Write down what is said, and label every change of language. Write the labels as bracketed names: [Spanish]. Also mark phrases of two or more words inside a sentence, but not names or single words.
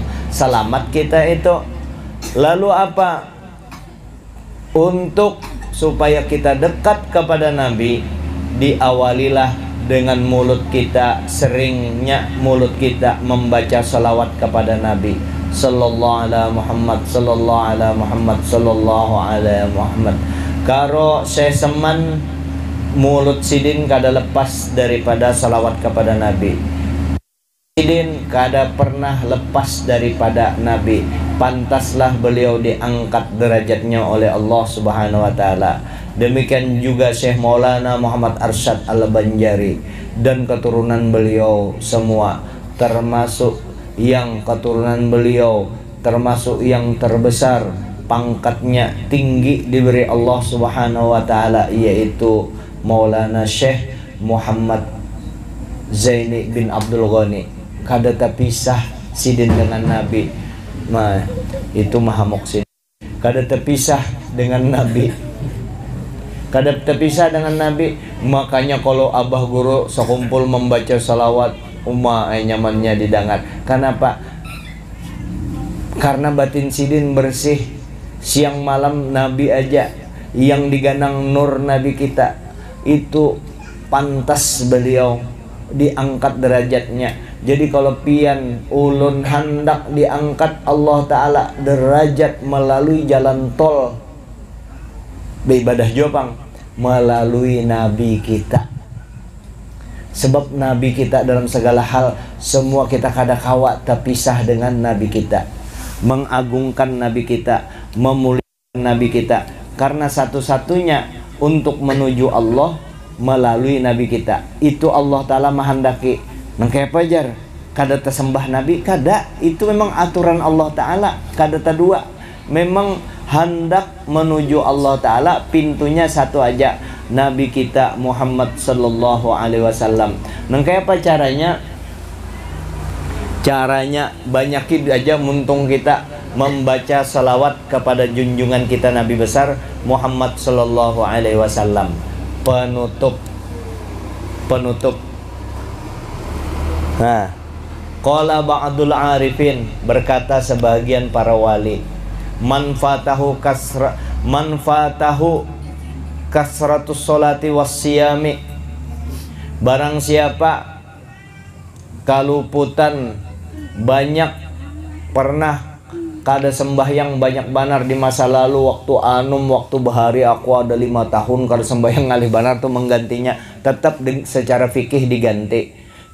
[Indonesian] Selamat kita itu. Lalu apa? Untuk supaya kita dekat kepada Nabi, diawalilah dengan mulut kita, seringnya mulut kita membaca salawat kepada Nabi [Arabic] صلى الله عليه محمد, صلى الله عليه محمد, صلى الله عليه محمد. [Indonesian] Karo saya seman mulut sidin kada lepas daripada salawat kepada Nabi. Sidin kada pernah lepas daripada Nabi. Pantaslah beliau diangkat derajatnya oleh Allah [Arabic] سبحانه و تعالى. [Indonesian] Demikian juga Syekh Maulana Muhammad Arsyad Al-Banjari dan keturunan beliau semua, termasuk yang keturunan beliau termasuk yang terbesar pangkatnya, tinggi diberi Allah [Arabic] سبحانه و تعالى, [Indonesian] yaitu Maulana Syekh Muhammad Zaini bin Abdul Ghani. Kada terpisah sidin dengan Nabi. Nah, itu maha muksin. Kada terpisah dengan Nabi. Kada terpisah dengan Nabi. Makanya kalau abah guru sekumpul membaca salawat, nyamannya didengar. Kenapa? Karena batin sidin bersih. Siang malam Nabi aja yang diganang nur Nabi kita, itu pantas beliau diangkat derajatnya. Jadi kalau [Banjar] pian ulun hendak [Indonesian] diangkat Allah Ta'ala derajat melalui jalan tol beribadah jopang, melalui Nabi kita. Sebab Nabi kita dalam segala hal, semua kita kada kawa terpisah dengan Nabi kita. Mengagungkan Nabi kita, memuliakan Nabi kita, karena satu-satunya untuk menuju Allah melalui Nabi kita. Itu Allah Ta'ala menghendaki. [Banjar] Nangkaya pajar kada tersembah Nabi, kada. [Indonesian] Itu memang aturan Allah Ta'ala, kada terdua. Memang hendak menuju Allah Ta'ala, pintunya satu aja, Nabi kita Muhammad [Arabic] صلى الله عليه وسلم. [Indonesian] Nangkaya apa caranya? Caranya banyakin aja muntung kita membaca salawat kepada junjungan kita Nabi besar Muhammad [Arabic] صلى الله عليه وسلم. [Indonesian] Penutup. Nah, [Arabic] قال بعض العارفين, [Indonesian] berkata sebagian para wali, [Arabic] من فاته كثرة الصلاة والصيام, [Indonesian] barang siapa kaluputan banyak pernah kada sembahyang banyak banar di masa lalu, waktu bahari aku ada 5 tahun kada sembahyang [Banjar] ngalih banar tuh [Indonesian] menggantinya, tetap secara fikih diganti.